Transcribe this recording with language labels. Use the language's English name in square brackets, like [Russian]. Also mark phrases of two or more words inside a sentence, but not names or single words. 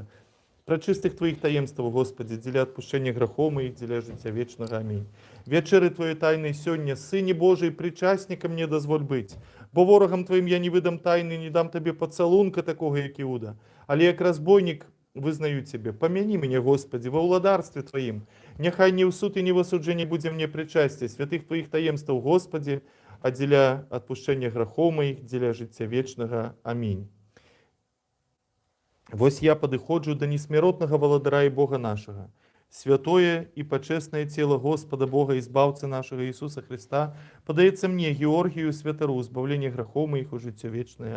[Belarusian] Пра чыстых Твоих таемстваў, Господи, дзеля адпушчэння грахоў моих, дзеля жыцця вечнага. Амінь. Вечеры Твоей тайны сёння, Сыне Божий, причастником мне дозволь быць, бо ворогам Твоим я не выдам тайны, не дам Табе поцалунка такого, як Іуда, але як разбойник вызнаю Тебе. [Russian] Помяни меня, Господи, во владарстве Твоим. [Belarusian] Няхай не ў суд і не в осуджэнні будзе мне причасце святых Твоих таемстваў, Господи, а дзеля адпушчэння грахоў моих, дзеля жыцця вечнага. Амінь. Вось я падыходжу да несмяротнага валадара і Бога нашага. Святое і пачэснае цела Господа Бога і збаўцы нашага Ісуса Христа падаецца мне, Георгію Святару, збаўленне грахоў моих у жыццё вечнае.